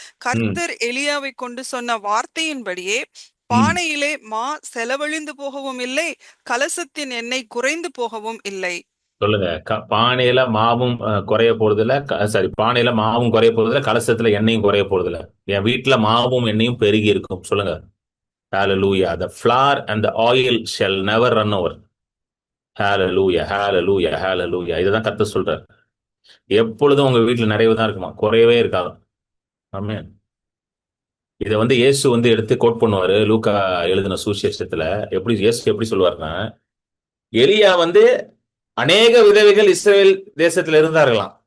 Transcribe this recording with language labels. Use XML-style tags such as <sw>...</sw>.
<ta>கர்த்தர் எலியாவை கொண்டு சொன்ன வார்த்தையின்படியே பானையிலே மா செலவழிந்து போகவும் இல்லை, கலசத்தின் எண்ணெய் குறைந்து போகவும் இல்லை. சொல்லுங்க. பானையில மாவும் குறைய போறதில்ல, சாரி, பானையில மாவும் குறைய போறதில்ல, கலசத்துல எண்ணெயும் குறைய போறதில்ல. என் வீட்டுல மாவும் எண்ணெயும் பெருகி இருக்கும். சொல்லுங்க. Hallelujah.</ta> <en>The flour and the oil shall never run over.</en> <ta>Hallelujah, hallelujah, hallelujah. இதுதான் கர்த்தர் சொல்றார். எப்பொழுதும் உங்க வீட்டுல நிறைவு தான் இருக்குமா, குறையவே இருக்காது. ஆமென். இதை வந்து இயேசு வந்து எடுத்து கோட் பண்ணுவாரு லூக்கா எழுதின சுவிசேஷத்துல. இயேசு எப்படி சொல்லுவாருன்னா, எலியா வந்து அநேக விதவைகள் இஸ்ரேல் தேசத்துல இருந்தார்களாம்.</ta>